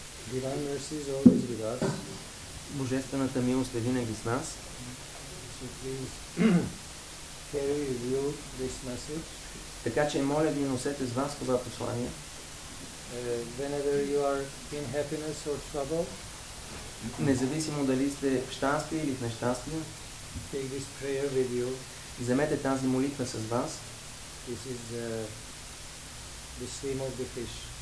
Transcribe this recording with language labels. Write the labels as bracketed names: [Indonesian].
[English] Divine mercy is always with us. [Bulgarian] Божествената милост е винаги с нас. [English] So please carry with you this message. [Bulgarian] Така че моля ви, носете с вас това послание. [English] Whenever you are in happiness or trouble, [Bulgarian] независимо дали сте в щастие или в нещастие, [English] take this prayer with you. [Bulgarian] Вземете тази молитва с вас. [English] This is the swim of the fish.